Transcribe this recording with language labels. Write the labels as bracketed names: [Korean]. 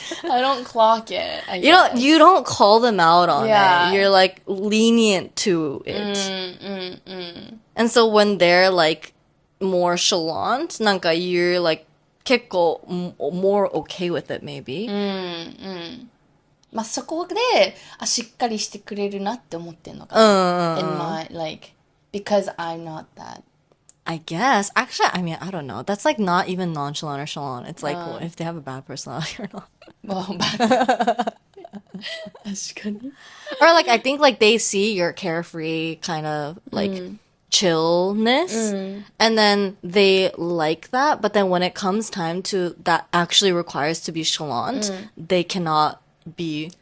[English] I don't clock it. I guess. You don't call them out on Yeah. it. You're like lenient to it. And so when they're like more chalant, なんか you're like 結構 more okay with it maybe. [Japanese] まあそこで、しっかりしてくれるなって思ってんのかな。 [English] In my, like, because I'm not that. I guess. Actually, I mean, I don't know. That's like not even nonchalant or chalant. It's like well, if they have a bad personality or not. [Japanese] Well, 確かに。 [English] Or like I think like they see your carefree kind of like chillness and then they like that, but then when it comes time to that actually requires to be chalant, they cannot be